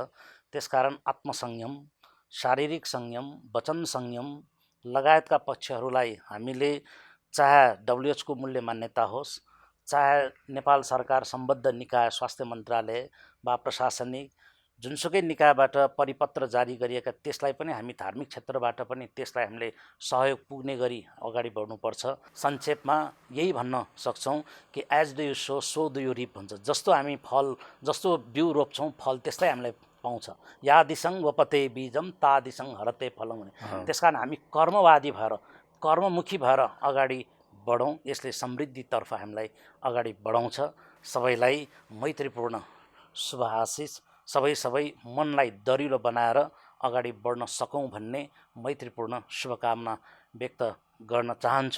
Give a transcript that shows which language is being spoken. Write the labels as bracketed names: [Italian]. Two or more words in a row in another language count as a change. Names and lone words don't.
[Nepali] त्यसकारण आत्मसंयम, शारीरिक संयम, वचन संयम लगायतका पक्षहरूलाई हामीले चाहे WHO को मूल्य मान्यता होस्, चाहे नेपाल सरकार सम्बद्ध निकाय, स्वास्थ्य मन्त्रालय वा प्रशासनिक जुनसुकै निकायबाट परिपत्र जारी गरिएका त्यसलाई पनि हामी धार्मिक क्षेत्रबाट पनि त्यसलाई हामीले सहयोग पुग्ने गरी अगाडि बढ्नुपर्छ। संक्षेपमा यही भन्न सक्छौँ कि [English] as do you sow so do you reap [Nepali] भन्छ। जस्तो हामी फल, जस्तो बिउ रोप्छौँ फल त्यस्तै हामीलाई पाउँछ। [Sanskrit] यादिसङ वपते बीजम तादिसङ हरते फलम भने। [Nepali] त्यसकारण हामी कर्मवादी भएर, कर्ममुखी भएर अगाडि बढौँ। यसले समृद्धितर्फ हामीलाई अगाडि बढाउँछ। सबैलाई मैत्रीपूर्ण शुभ आशिष, सबै मनलाई दरिलो बनाएर अगाडि बढ्न सकौँ भन्ने मैत्रीपूर्ण शुभकामना व्यक्त गर्न चाहन्छु।